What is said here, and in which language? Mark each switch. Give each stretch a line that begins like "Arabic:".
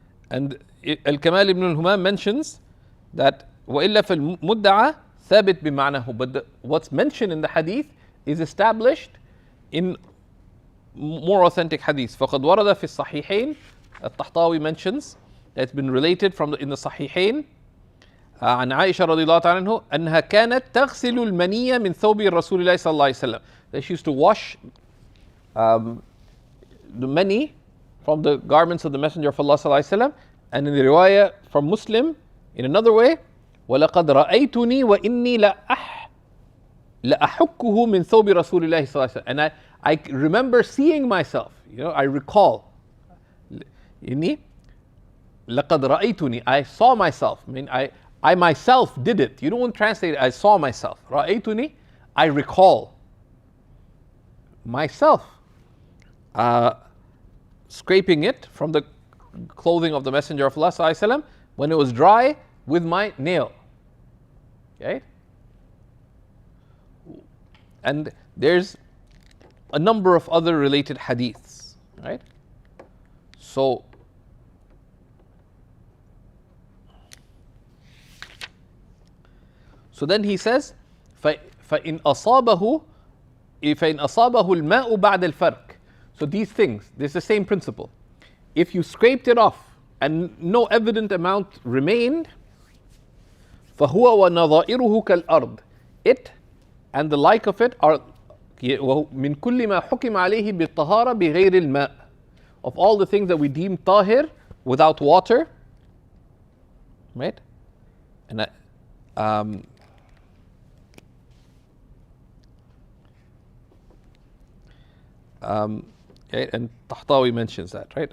English: And Al-Kamal ibn al-Humam mentions that
Arabic: وَإِلَّا فَالْمُدَّعَى ثَابِتْ بِمَعْنَهُ.
English: But what's mentioned in the hadith is established in more authentic hadith.
Arabic: فَقَدْ وَرَدَ فِي الصَّحِيحَيْن.
English: Al-Tahtawi mentions that it's been related in the Sahihain
Arabic: عن عائشة رضي الله تعالى عنه أنها كانت تغسل المنية من ثوب رسول الله صلى الله عليه وسلم.
English: That she used to wash the mani from the garments of the Messenger of Allah صلى الله عليه وسلم. And in the riwayah from Muslim, in another way,
Arabic: وَلَقَدْ رَأَيْتُنِي وَإِنِّي لَأَحُكُّهُ مِنْ ثَوْبِ رَسُولِ اللَّهِ صلى الله عليه وسلم.
English: And I remember seeing myself, I recall.
Arabic: لَقَدْ رَأَيْتُني,
English: I saw myself. I myself did it. You don't translate it, I saw myself.
Arabic: رَأَيْتُني,
English: I recall myself scraping it from the clothing of the Messenger of Allah sallallahu alaihi wasallam when it was dry with my nail. Okay? And there's a number of other related hadiths, right? So then he says,
Arabic: فَإِنْ أَصَابَهُ الْمَاءُ بَعْدَ الْفَرْقِ.
English: So these things, there's the same principle. If you scraped it off and no evident amount remained,
Arabic: فَهُوَ وَنَظَائِرُهُ كَالْأَرْضِ.
English: It and the like of it are
Arabic: مِنْ كُلِّ مَا حُكِمَ عَلَيْهِ بِالطَّهَارَةِ بِغَيْرِ الْمَاءِ.
English: Of all the things that we deem tahir without water, right? And and Tahtawi mentions that, right?